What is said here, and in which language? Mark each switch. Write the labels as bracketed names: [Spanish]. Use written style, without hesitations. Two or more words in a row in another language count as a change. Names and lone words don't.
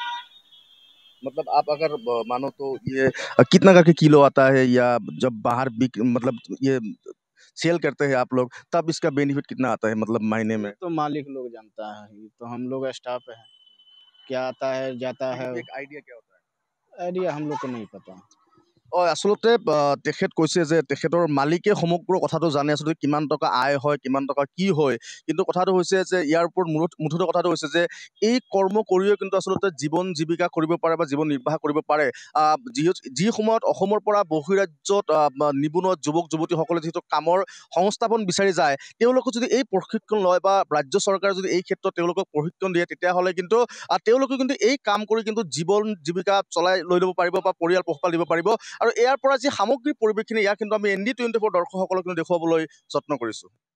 [Hindi] मतलब आप अगर मानो तो ये कितना करके किलो आता है या जब बाहर मतलब ये सेल करते हैं आप लोग तब इसका बेनिफिट कितना आता है मतलब महीने में? तो मालिक लोग जानता है, तो हम लोग स्टाफ है, क्या आता है जाता है। एक आइडिया क्या होता है? आइडिया हम लोग को नहीं पता। [Assamese] আচলতে তেখেত কৈছে যে তেখেতৰ মালিকে সমগ্ৰ কথাটো জানে আচলতে কিমান টকা আয় হয় কিমান টকা কি হয় কিন্তু কথাটো হৈছে যে ইয়াৰ ওপৰত মুঠতে কথাটো হৈছে যে এই কৰ্ম কৰিও কিন্তু আচলতে জীৱন জীৱিকা কৰিব পাৰে বা জীৱন নিৰ্বাহ কৰিব পাৰে। যি সময়ত অসমৰ পৰা বহিৰাজ্যত নিবনুৱা যুৱক যুৱতীসকলে যিহেতু কামৰ সংস্থাপন বিচাৰি যায় তেওঁলোকক যদি এই প্ৰশিক্ষণ লয় বা ৰাজ্য চৰকাৰে যদি এই ক্ষেত্ৰত তেওঁলোকক প্ৰশিক্ষণ দিয়ে তেতিয়াহ'লে কিন্তু তেওঁলোকে কিন্তু এই কাম কৰি কিন্তু জীৱন জীৱিকা চলাই লৈ ল'ব পাৰিব বা পৰিয়াল পোহপাল দিব পাৰিব আৰু ইয়াৰ পৰা যি সামগ্ৰিক পৰিৱেশখিনি ইয়াক কিন্তু আমি ND24 দৰ্শকসকলক কিন্তু দেখুৱাবলৈ যত্ন কৰিছোঁ।